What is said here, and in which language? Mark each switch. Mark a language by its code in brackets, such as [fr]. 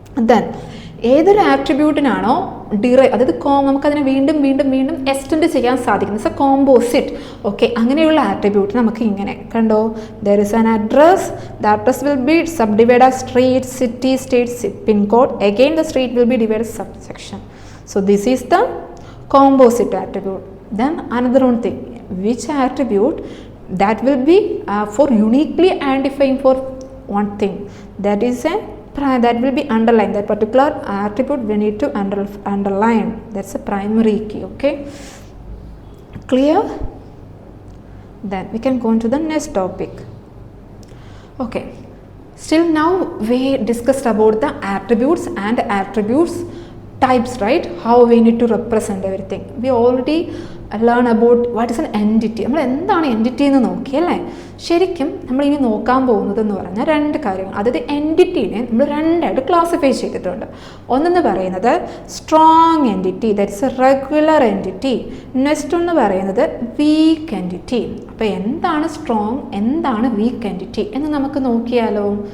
[ml] Then ഏതൊരു ആട്രിബ്യൂട്ടിനാണോ അതായത് നമുക്കതിനെ വീണ്ടും വീണ്ടും വീണ്ടും എക്സ്റ്റെൻഡ് ചെയ്യാൻ സാധിക്കുന്നത്, [en] It's a composite. Okay, [ml] അങ്ങനെയുള്ള ആട്രിബ്യൂട്ട് നമുക്ക് ഇങ്ങനെ കണ്ടോ, [en] There is an address, the address will be subdivide as street, city, state, pin code, again the street will be divide subsection. So this is the composite attribute. Then another one thing, which attribute that will be for uniquely identifying for one thing, that is a that will be underlined, that particular attribute we need to underline, that's a primary key. Okay, clear? Then we can go on to the next topic. Okay, still now we discussed about the attributes and attributes types, right? How we need to represent everything. We already learn about what is an entity. [ml] നമ്മൾ എന്താണ് entity എന്ന് നോക്കിയല്ലേ? ശരിക്കും നമ്മളിനി നോക്കാൻ പോകുന്നതെന്ന് പറഞ്ഞാൽ രണ്ട് കാര്യങ്ങൾ. അതായത് എൻറ്റിറ്റീനെ നമ്മൾ രണ്ടായിട്ട് ക്ലാസിഫൈ ചെയ്തിട്ടുണ്ട്. ഒന്നെന്ന് പറയുന്നത് strong entity, [en] That's a regular entity. [ml] Next ഒന്ന് പറയുന്നത് വീക്ക് എൻറ്റിറ്റി. അപ്പോൾ എന്താണ് സ്ട്രോങ്, എന്താണ് വീക്ക് എൻറ്റിറ്റി എന്ന് നമുക്ക് നോക്കിയാലോ?